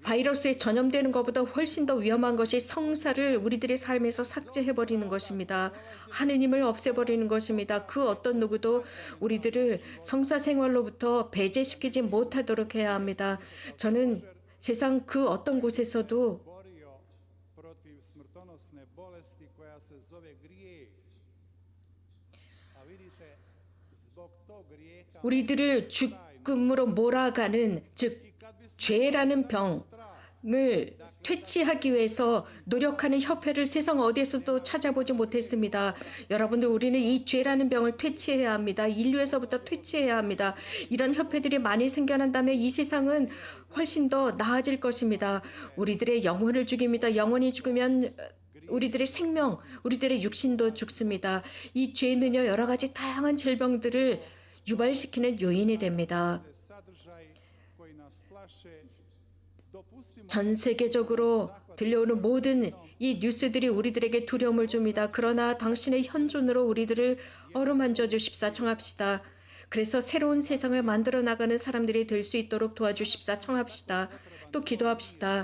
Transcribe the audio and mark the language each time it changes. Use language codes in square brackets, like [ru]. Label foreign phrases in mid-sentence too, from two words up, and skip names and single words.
[ko] 바이러스에 전염되는 것보다 훨씬 더 위험한 것이 성사를 우리들의 삶에서 삭제해버리는 것입니다. 하느님을 없애버리는 것입니다. 그 어떤 누구도 우리들을 성사 생활로부터 배제시키지 못하도록 해야 합니다. 저는 세상 그 어떤 곳에서도 [hr] borio protiv smrtonosne bolesti koja se zove grijeh. A vidite, zbog tog grijeha [ko] 우리들을 죽음으로 몰아가는, 즉 죄라는 병을 퇴치하기 위해서 노력하는 협회를 세상 어디에서도 찾아보지 못했습니다. 여러분들, 우리는 이 죄라는 병을 퇴치해야 합니다. 인류에서부터 퇴치해야 합니다. 이런 협회들이 많이 생겨난다면 이 세상은 훨씬 더 나아질 것입니다. 우리들의 영혼을 죽입니다. 영혼이 죽으면 우리들의 생명, 우리들의 육신도 죽습니다. 이 죄는요, 여러 가지 다양한 질병들을 유발시키는 요인이 됩니다. [hr] sadržaj koji nas plaše. Dopustimo [ko] 전 세계적으로 들려오는 모든 이 뉴스들이 우리들에게 두려움을 줍니다. 그러나 당신의 현존으로 우리들을 어루만져 주십사 청합시다. 그래서 새로운 세상을 만들어 나가는 사람들이 될 수 있도록 도와주십사 청합시다. 또 기도합시다.